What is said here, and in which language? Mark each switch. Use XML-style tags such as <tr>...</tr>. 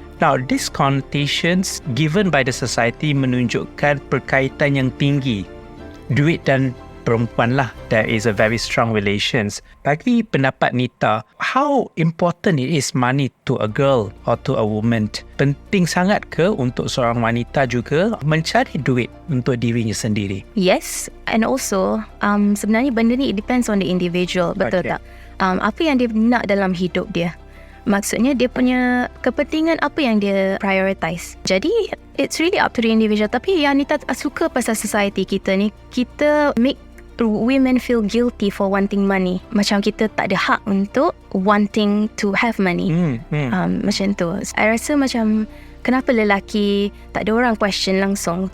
<en>Now, these connotations given by the society</en> <ms>menunjukkan perkaitan yang tinggi duit dan perempuan lah,</ms> <en>there is a very strong relations.</en> <ms>Bagi pendapat Nita,</ms> <en>how important it is money to a girl or to a woman?</en> <ms>Penting sangat ke untuk seorang wanita juga mencari duit untuk dirinya sendiri?</ms> <en>Yes, and also</en> <ms>sebenarnya benda ni</ms> <en>it depends on the individual,</en> <ms>betul tak? Apa yang dia nak dalam hidup dia. Maksudnya dia punya kepentingan apa yang dia prioritize.</ms> <en>Jadi it's really up to the individual.</en> <ms>Tapi yang Nita suka pasal society kita ni, kita</ms> <en>make women feel guilty for wanting money.</en> <ms>Macam kita tak ada hak untuk</ms> <en>wanting to have money.</en> <ms>Macam tu. I rasa macam kenapa lelaki tak ada orang question langsung.</ms>